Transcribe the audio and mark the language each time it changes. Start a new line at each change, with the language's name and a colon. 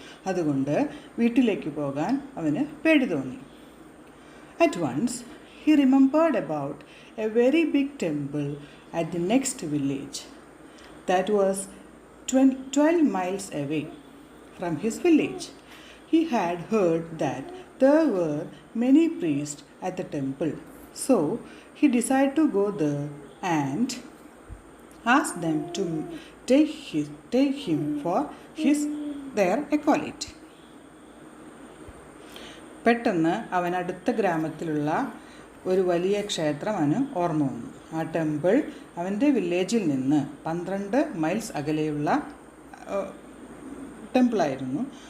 Malayalam: അതുകൊണ്ട് വീട്ടിലേക്ക് പോകാൻ അവന് പേടി തോന്നി.
English: At once he remembered about a very big temple at the next village that was 12 miles away from his village. He had heard that there were many priests at the temple, so he decided to go there and ask them to take him for their acolyte.
Malayalam: പെട്ടെന്ന് അവൻ അടുത്ത ഗ്രാമത്തിലുള്ള ഒരു വലിയ ക്ഷേത്രം അവന് ഓർമ്മ വന്നു. ആ ടെമ്പിൾ അവൻ്റെ വില്ലേജിൽ നിന്ന് 12 മൈൽസ് അകലെയുള്ള ടെമ്പിളായിരുന്നു.